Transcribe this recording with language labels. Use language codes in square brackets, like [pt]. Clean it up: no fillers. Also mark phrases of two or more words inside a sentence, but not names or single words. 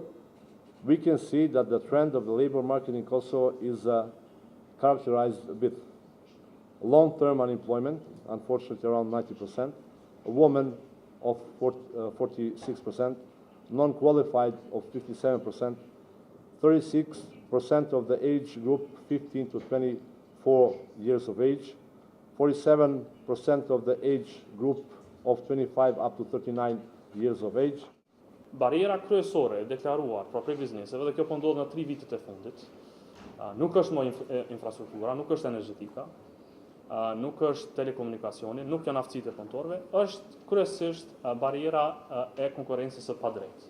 [en] We can see that the trend of the labor market in Kosovo is characterized with long-term unemployment, unfortunately around 90%, women of 46%, non-qualified of 57%, 36% of the age group 15 to 24 years of age, 47% of the age group of 25 up to 39 years of age. [sq] Bariera kryesore e deklaruar për bizneseve, dhe kjo po ndodh në 3 vitet e fundit, nuk është më infrastruktura, nuk është energjetika, nuk është telekomunikacioni, nuk janë aftësitë e punëtorëve, është kryesisht bariera e konkurrencës së padrejtë.